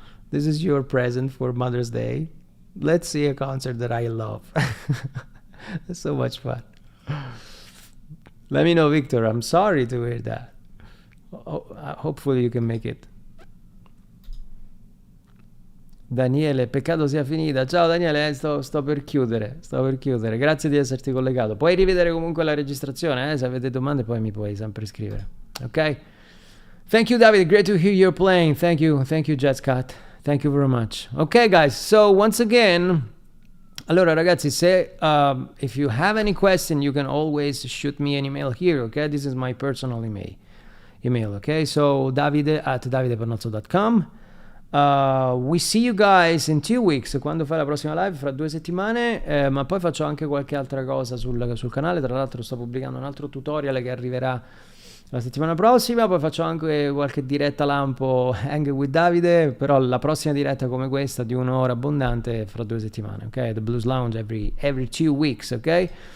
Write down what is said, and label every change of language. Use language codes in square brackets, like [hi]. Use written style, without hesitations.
[en] This is your present for Mother's Day. Let's see a concert that I love. It's so much fun. Let me know, Victor. I'm sorry to hear that. Hopefully you can make it. [it] Daniele, peccato sia finita. Ciao Daniele, sto per chiudere. Grazie di esserti collegato. Puoi rivedere comunque la registrazione, se avete domande poi mi puoi sempre scrivere. [en] Ok? Thank you, David. Great to hear you playing. Thank you, Jet Scott. Thank you very much. Ok, guys. So once again, [it] allora ragazzi, se [en] if you have any question, you can always shoot me an email here. Ok, this is my personal email. Okay, so davide@davidepernozzo.com. We see you guys in 2 weeks, [it] quando fai la prossima live, fra 2 settimane, ma poi faccio anche qualche altra cosa sul canale. Tra l'altro sto pubblicando un altro tutorial che arriverà la settimana prossima, poi faccio anche qualche diretta lampo Hang with Davide, però la prossima diretta come questa di 1 ora abbondante fra 2 settimane, ok? The Blues Lounge [en] every 2 weeks, [it] ok?